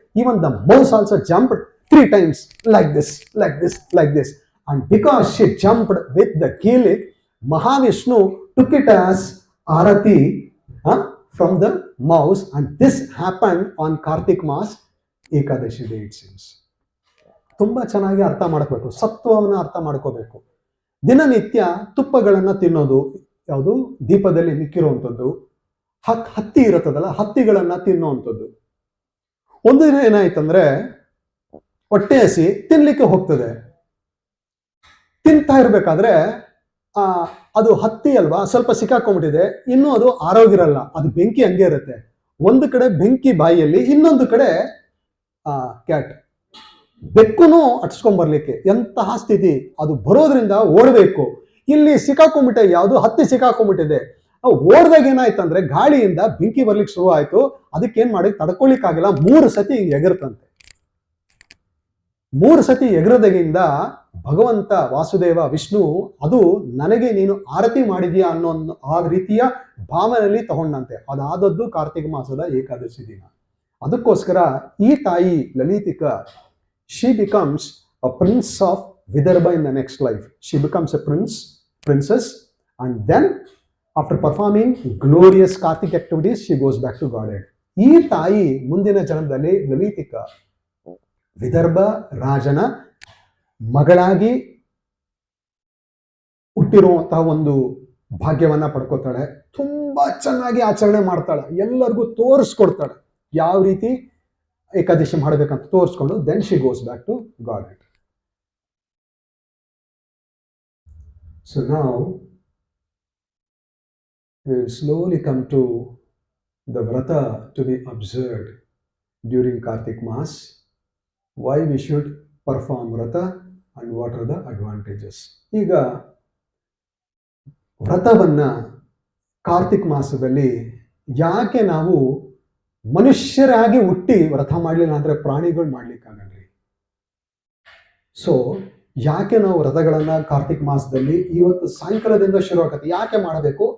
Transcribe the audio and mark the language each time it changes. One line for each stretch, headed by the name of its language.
English: Even the mouse also jumped 3 times, like this, like this, like this. And because she jumped with the ghee wick, Mahavishnu took it as arati from the mouse, and this happened on Kartik Mas Ekadashi day it seems.
Kannada: ತುಂಬಾ ಚೆನ್ನಾಗಿ ಅರ್ಥ ಮಾಡ್ಕೋಬೇಕು, ಸತ್ವವನ್ನು ಅರ್ಥ ಮಾಡ್ಕೋಬೇಕು. ದಿನನಿತ್ಯ ತುಪ್ಪಗಳನ್ನ ತಿನ್ನೋದು, ಯಾವುದು ದೀಪದಲ್ಲಿ ಮಿಕ್ಕಿರುವಂಥದ್ದು, ಹತ್ತಿ ಇರುತ್ತದಲ್ಲ, ಹತ್ತಿಗಳನ್ನ ತಿನ್ನುವಂಥದ್ದು. ಒಂದು ದಿನ ಏನಾಯ್ತಂದ್ರೆ ಹೊಟ್ಟೆ ಹಸಿ, ತಿನ್ಲಿಕ್ಕೆ ಹೋಗ್ತದೆ. ತಿಂತಾ ಇರ್ಬೇಕಾದ್ರೆ ಅದು ಹತ್ತಿ ಅಲ್ವಾ, ಸ್ವಲ್ಪ ಸಿಕ್ಕಾಕೊಂಡ್ಬಿಟ್ಟಿದೆ, ಇನ್ನೂ ಅದು ಆರೋಗಿರಲ್ಲ, ಅದು ಬೆಂಕಿ ಹಂಗೆ ಇರುತ್ತೆ. ಒಂದು ಕಡೆ ಬೆಂಕಿ ಬಾಯಿಯಲ್ಲಿ, ಇನ್ನೊಂದು ಕಡೆ ಕ್ಯಾಟ್, ಬೆಕ್ಕುನು ಅಟ್ಸ್ಕೊಂಡ್ಬರ್ಲಿಕ್ಕೆ. ಎಂತಹ ಸ್ಥಿತಿ, ಅದು ಬರೋದ್ರಿಂದ ಓಡಬೇಕು. ಇಲ್ಲಿ ಸಿಕ್ಕಾಕೊಂಡ್ಬಿಟ್ಟೆ, ಯಾವುದು ಹತ್ತಿ ಸಿಕ್ಕಾಕೊಂಡ್ಬಿಟ್ಟಿದೆ. ಓಡ್ದಾಗ ಏನಾಯ್ತಂದ್ರೆ ಗಾಳಿಯಿಂದ ಬೆಂಕಿ ಬರ್ಲಿಕ್ಕೆ ಶುರು ಆಯ್ತು. ಅದಕ್ಕೇನ್ ಮಾಡಿ ತಡ್ಕೊಳಿಕ್ಕಾಗಿಲ್ಲ, 3 ಸತಿ ಎಗರ್ತಂತೆ. 3 ಸತಿ ಎಗರದಾಗಿಂದ ಭಗವಂತ ವಾಸುದೇವ ವಿಷ್ಣು ಅದು ನನಗೆ ನೀನು ಆರತಿ ಮಾಡಿದ್ಯಾ ಅನ್ನೋ ಆ ರೀತಿಯ ಭಾವನೆಯಲ್ಲಿ ತಗೊಂಡಂತೆ. ಅದಾದದ್ದು ಕಾರ್ತಿಕ ಮಾಸದ ಏಕಾದಶಿ ದಿನ. ಅದಕ್ಕೋಸ್ಕರ ಈ ತಾಯಿ
English: Lalitika, she becomes a prince of Vidarbha in the next life. She becomes a princess, and then after performing glorious Karthik activities, she goes back to Godhead.
Kannada: ಈ ತಾಯಿ ಮುಂದಿನ ಜನ್ಮದಲ್ಲಿ ಲಲಿತಿಕಾ ವಿದರ್ಭ ರಾಜನ ಮಗಳಾಗಿ ಹುಟ್ಟಿರುವಂತಹ ಒಂದು ಭಾಗ್ಯವನ್ನ ಪಡ್ಕೋತಾಳೆ. ತುಂಬಾ ಚೆನ್ನಾಗಿ ಆಚರಣೆ ಮಾಡ್ತಾಳೆ, ಎಲ್ಲರಿಗೂ ತೋರಿಸ್ಕೊಡ್ತಾಳೆ ಯಾವ ರೀತಿ ಏಕಾದಶಿ ಮಾಡಬೇಕಂತ ತೋರಿಸ್ಕೊಂಡು,
English: Then she goes back to God. So now we will slowly come to the vrata to be observed during Kartik Mass, why we should perform vrata and what are the advantages.
Kannada: ಈಗ ವ್ರತವನ್ನ ಕಾರ್ತಿಕ್ ಮಾಸದಲ್ಲಿ ಯಾಕೆ ನಾವು ಮನುಷ್ಯರಾಗಿ ಹುಟ್ಟಿ ವ್ರತ ಮಾಡಲಿಲ್ಲ ಅಂದ್ರೆ ಪ್ರಾಣಿಗಳು ಮಾಡ್ಲಿಕ್ಕಾಗಲ್ರಿ. ಸೊ ಯಾಕೆ ನಾವು ವ್ರತಗಳನ್ನ ಕಾರ್ತಿಕ್ ಮಾಸದಲ್ಲಿ ಇವತ್ತು ಸಾಯಂಕಾಲದಿಂದ ಶುರು ಆಗತ್ತೆ, ಯಾಕೆ ಮಾಡಬೇಕು?